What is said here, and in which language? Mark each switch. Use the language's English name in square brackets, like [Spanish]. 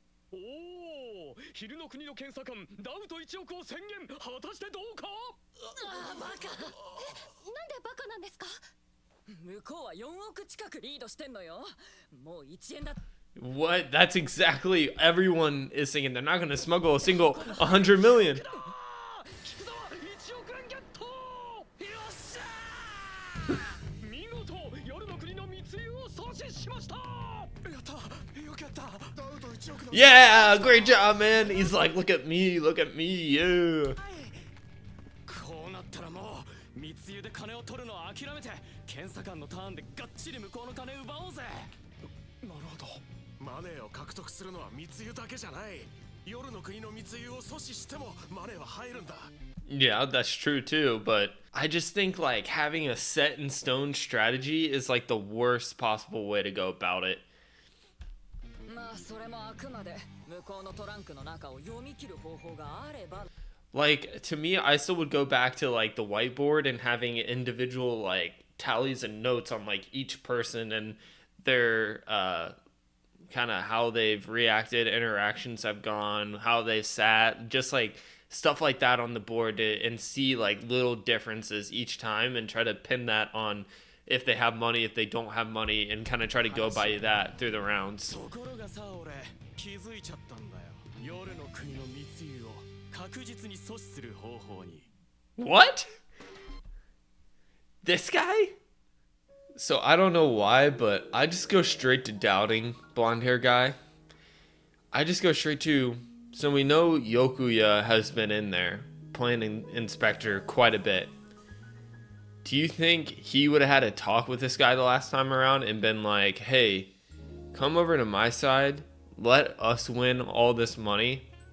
[Japanese] おお、昼の国の検査官ダウト1億を宣言。果たしてどうか？ああバカ。なんでバカなんですか？向こうは4億近くリードしてんのよ。もう1円だ。 [English] What? That's exactly everyone is thinking. They're not gonna smuggle a single 100 million. [Japanese] 菊沢1億円ゲット。よっしゃー。見事夜の国の密輸を阻止しました。やったよかった。ダウト1億の [English] Yeah, great job, man. He's like, look at me, yeah. [Japanese] こうなったらもう密輸で金を取るのは諦めて検査官のターンでがっちり向こうの金奪おうぜ。なるほど。マネーを獲得するのは密輸だけじゃない。夜の国の密輸を阻止してもマネーは入るんだ。 [English] Yeah, that's true too, but I just think like having a set in stone strategy is like the worst possible way to go about it. [Japanese] まあそれもあくまで向こうのトランクの中を読み切る方法があれば。 [English] Like, to me, I still would go back to like the whiteboard and having individual like tallies and notes on like each person and their kind of how they've reacted, interactions have gone, how they sat, just like stuff like that on the board and see like little differences each time and try to pin that on if they have money, if they don't have money, and kind of try to go by that through the rounds. [Japanese] ところがさ、俺気づいちゃったんだよ。夜の国の密輸を確実に阻止する方法に。 [English] What? This guy? So I don't know why, but I just go straight to doubting blonde hair guy. I just go straight to, so we know Yokuya has been in there playing inspector quite a bit. Do you think he would have had a talk with this guy the last time around and been like, hey, come over to my side, let us win all this money?